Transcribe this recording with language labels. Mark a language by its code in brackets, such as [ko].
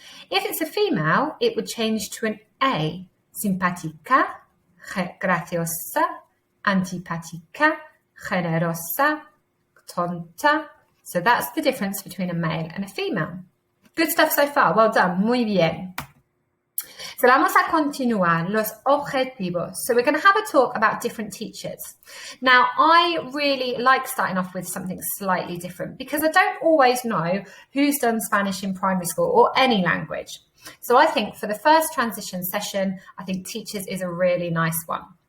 [en] If it's a female, it would change to an A. Simpática, graciosa, antipática, generosa, tonta. So that's the difference between a male and a female. Good stuff so far. Well done. [es] Muy bien. So vamos a continuar los objetivos. [en] So we're going to have a talk about different teachers. Now, I really like starting off with something slightly different because I don't always know who's done Spanish in primary school or any language. So I think for the first transition session, I think teachers is a really nice one.